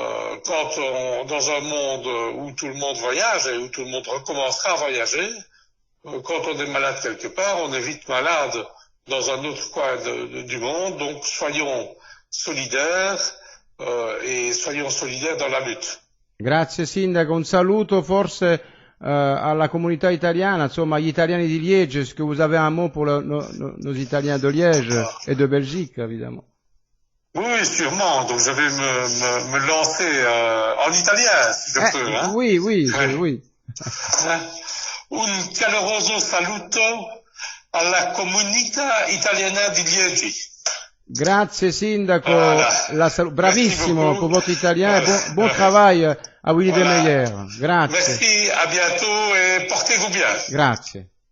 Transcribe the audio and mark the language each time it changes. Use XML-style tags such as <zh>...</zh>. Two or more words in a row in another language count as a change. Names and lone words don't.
<fr>Dans un monde où tout le monde voyage et où tout le monde recommencera à voyager, quand on est malade quelque part, on est vite malade dans un autre coin du monde, donc soyons solidaires e soyons solidaires dans la lutte.</fr> <it>Grazie Sindaco, un saluto forse alla comunità italiana, insomma agli italiani di Liège.</it> <fr>Est-ce que vous avez un mot pour nos Italiens de Liège et de Belgique, évidemment? Oui, sûrement. Donc je vais me lancer en italien, si je peux. Hein? Oui, oui.</fr> <it>Un caloroso saluto alla comunità italiana di Liegi. Grazie Sindaco, bravissimo</it> <fr>pour votre italien, bon travail à Willy Demeyer. Grazie. Merci, à bientôt et portez-vous bien.</fr> <it>Grazie.</it>